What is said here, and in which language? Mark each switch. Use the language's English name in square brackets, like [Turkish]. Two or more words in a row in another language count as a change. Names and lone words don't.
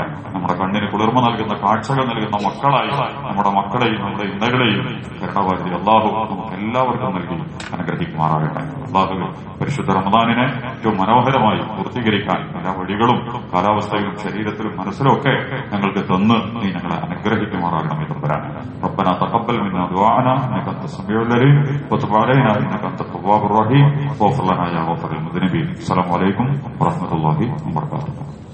[Malayalam] നമ്മുടെ കണ്ണിന് കുളിർമ നൽകുന്ന കാഴ്ചകൾ നൽകുന്ന മക്കളായി നമ്മുടെ മക്കളെയും നമ്മുടെ ഇന്നകളെയും കരുണാവാരി അള്ളാഹു നമുക്ക് എല്ലാവർക്കും നൽകി അനുഗ്രഹിക്കുമാറാകട്ടെ. അള്ളാഹു പരിശുദ്ധ റമദാനിനെ ഏറ്റവും മനോഹരമായി പൂർത്തീകരിക്കാൻ എല്ലാ വഴികളും കാലാവസ്ഥയിലും ശരീരത്തിലും മനസ്സിലും ഒക്കെ ഞങ്ങൾക്ക് തന്ന് നീ ഞങ്ങളെ അനുഗ്രഹിക്കുമാറാകണം എന്ന് പറയാൻ. [Arabic] ربنا تقبل منا دعاءنا انك انت السميع العليم وتب علينا انك انت التواب الرحيم واغفر لنا يا غافر المذنبين. السلام عليكم ورحمه الله وبركاته.